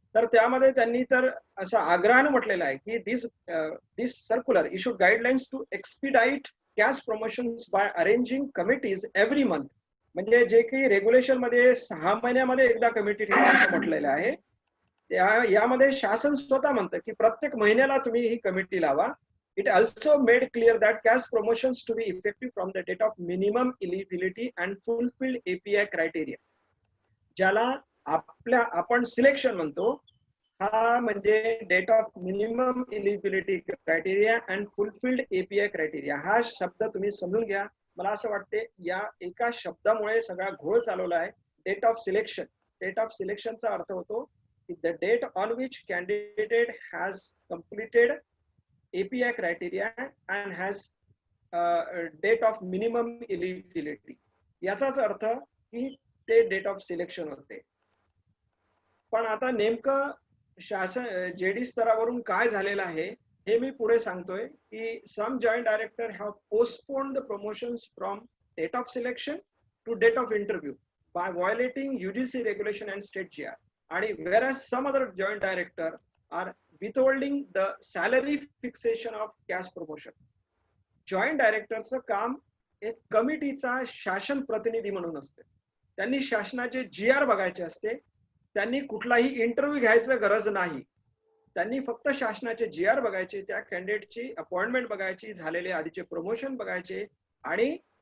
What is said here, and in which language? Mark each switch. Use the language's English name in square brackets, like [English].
[Marathi] तर त्यामध्ये त्यांनी तर असं आग्रहानं म्हटलेलं आहे की [English] This circular issued guidelines to expedite caste promotions by arranging committees every month. [Marathi] म्हणजे जे काही रेग्युलेशन मध्ये 6 महिन्यामध्ये एकदा कमिटी ठेवायचं म्हटलेलं आहे, यामध्ये शासन स्वतः म्हणतं की प्रत्येक महिन्याला तुम्ही ही कमिटी लावा. [English] It also made clear that caste promotions to be effective from the date of minimum eligibility and fulfilled API criteria. [Marathi] ज्याला आपण सिलेक्शन म्हणतो, हा म्हणजे [English] Date of minimum eligibility criteria and fulfilled API criteria. [Marathi] हा शब्द तुम्ही समजून घ्या. मला असं वाटते या एका शब्दामुळे सगळा घोळ चालवला आहे. Date of selection, date of सिलेक्शनचा अर्थ होतो की [English] The date on which candidate has completed API criteria and has date of minimum eligibility. [Marathi] याचाच अर्थ की ते डेट ऑफ सिलेक्शन होते. पण आता नेमकं शासन JD स्तरावरून काय झालेलं आहे हे मी पुढे सांगतोय की [English] Some joint director have postponed the promotions from date of selection to date of interview by violating UGC regulation and state GR. आणि whereas some other joint director are withholding the salary fixation of caste promotion. [Marathi] Joint डायरेक्टरचं काम एक कमिटीचा शासन प्रतिनिधी म्हणून असते. त्यांनी शासनाचे GR बघायचे असते. त्यांनी कुठलाही इंटरव्ह्यू घ्यायचं गरज नाही. त्यांनी फक्त शासनाचे GR बघायचे, त्या कॅन्डिडेटची अपॉइंटमेंट बघायची, झालेले आधीचे प्रमोशन बघायचे आणि